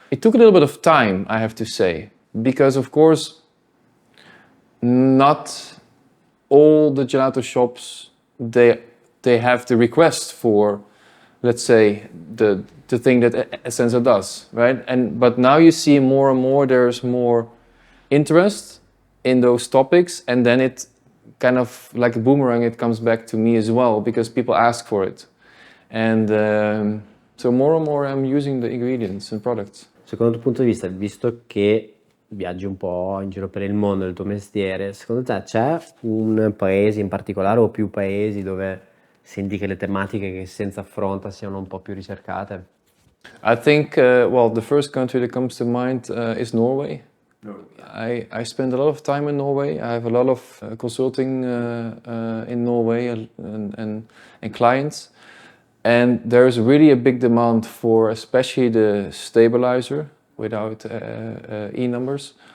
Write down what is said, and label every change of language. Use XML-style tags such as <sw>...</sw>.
<en>It took a little bit of time, I have to say, because of course, not all the gelato shops, they have the request for, let's say, the thing that Essenza does, right? But now you see more and more, there's more interest in those topics, and then it kind of like a boomerang, it comes back to me as well because people ask for it. And so more and more I'm using the ingredients and products.</en> <it>Secondo il tuo punto di vista, visto che viaggi un po' in giro per il mondo nel tuo mestiere, secondo te c'è un paese in particolare o più paesi dove senti che le tematiche che Essenza affronta siano un po' più ricercate?</it> <en>I think, the first country that comes to mind is Norway. I spend a lot of time in Norway. I have a lot of consulting in Norway and clients. And there's really a big demand for especially the stabilizer without E numbers.</en>